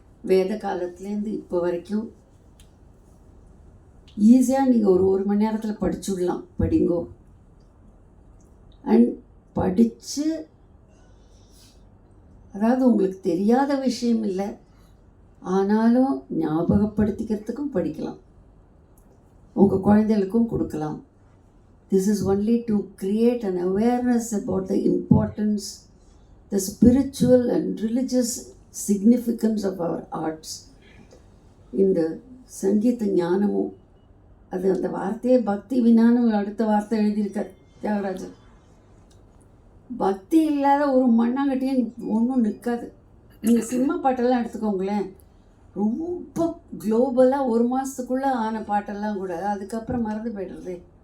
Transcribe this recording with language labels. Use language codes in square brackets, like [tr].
[ta] வேத காலத்துலேருந்து இப்போ வரைக்கும் ஈஸியாக நீங்கள் ஒரு மணி நேரத்தில் படிச்சுடலாம். படிங்கோ. அண்ட் படித்து, அதாவது உங்களுக்கு தெரியாத விஷயம் இல்லை, ஆனாலும் ஞாபகப்படுத்திக்கிறதுக்கும் படிக்கலாம், உங்கள் குழந்தைகளுக்கும் கொடுக்கலாம். [en] This is only to create an awareness about the importance, the spiritual and religious significance of our arts. [ta] இந்த சங்கீத ஞானமும் அது அந்த வார்த்தையே பக்தி வினான்னு அடுத்த வார்த்தை எழுதியிருக்கார் தியாகராஜர். பக்தி இல்லாத ஒரு மண்ணாங்கட்டியும் ஒன்றும் நிற்காது. நீங்கள் சினிமா பாட்டெல்லாம் எடுத்துக்கோங்களேன், ரொம்ப குளோபலாக ஒரு மாதத்துக்குள்ளே ஆன பாட்டெல்லாம் கூட அதுக்கப்புறம் மறந்து போய்டுறது.